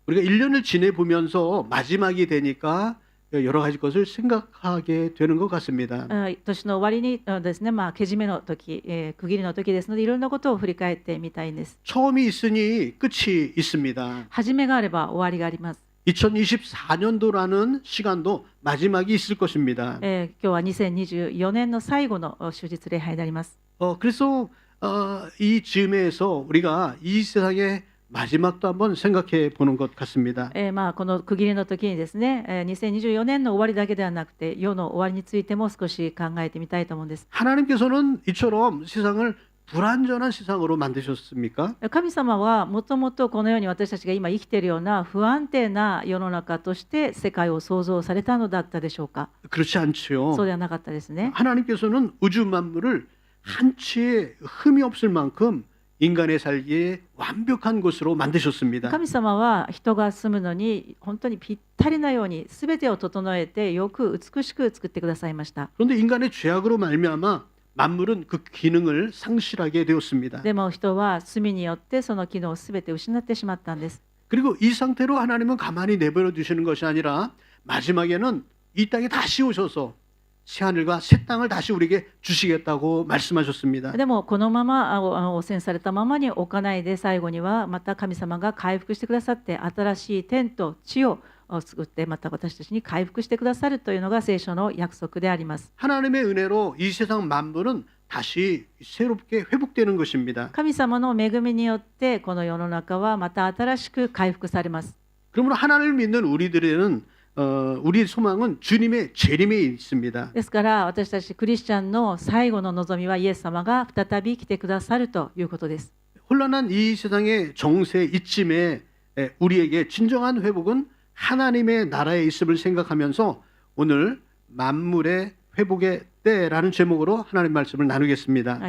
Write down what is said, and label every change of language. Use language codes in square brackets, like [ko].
[ko] 우리가 1년을 지내보면서 마지막이 되니까 여러 가지 것을 생각하게 되는 것 같습니다. [ja] 年の終わりにですね、けじめの時、区切りの時ですので、いろんなことを振り返ってみたいんです。 [ko] 처음이 있으니 끝이 있습니다. [ja] 始めがあれば終わりがあります。 [ko] 2024년도라는 시간도 마지막이 있을 것입니다. [ja] 今日は2024年の最後の終日礼拝であります。 [ko] 그래서 이 즈음에서 우리가 이 세상의 마지막도 한번 생각해 보는 것 같습니다. [ja] この区切りの時にですね、2024年の終わりだけではなくて、世の終わりについても少し考えてみたいと思うんです。 [ko] 하나님께서는 이처럼 세상을 불완전한 세상으로 만드셨습니까? [ja] 神様はもともとこのように私たちが今生きているような不安定な世の中として世界を創造されたのだったでしょうか。 [ko] 그렇지 않지요. [ja] そうではなかったですね。 [ko] 하나님께서는 우주 만물을 한치의 흠이 없을 만큼 인간의 살기에 완벽한 곳으로 만드셨습니다. [ja] 神様は人が住むのに本当にぴったりなように全てを整えてよく美しく作ってくださいました。 [ko] 그런데 인간의 죄악으로 말미암아 만물은 그 기능을 상실하게 되었습니다. [ja] でも人は罪によってその機能を全て失ってしまったんです。 [ko] 그리고 이 상태로 하나님은 가만히 내버려 두시는 것이 아니라 마지막에는 이 땅에 다시 오셔서 새 하늘과 새 땅을 다시 우리에게 주시겠다고 말씀하셨습니다. [ja] でもこのまま汚染されたままに置かないで、最後にはまた神様が回復してくださって、新しい天と地を作って、また私たちに回復してくださるというのが聖書の約束であります。 [ko] 하나님의 은혜로 이 세상 만물은 다시 새롭게 회복되는 것입니다. [ja] 神様の恵みによってこの世の中はまた新しく回復されます。 [ko] 그러므로 하나님을 믿는 우리들에는 우리의 소망은 주님의 재림에 있습니다. [ja] ですから私たちクリスチャンの最後の望みはイエス様が再び来てくださるということです。 [ko] 혼란한 이 세상의 정세 이쯤에 우리에게 진정한 회복은 하나님의 나라에 있음을 생각하면서 오늘 만물의 회복의 때라는 제목으로 하나님 말씀을 나누겠습니다.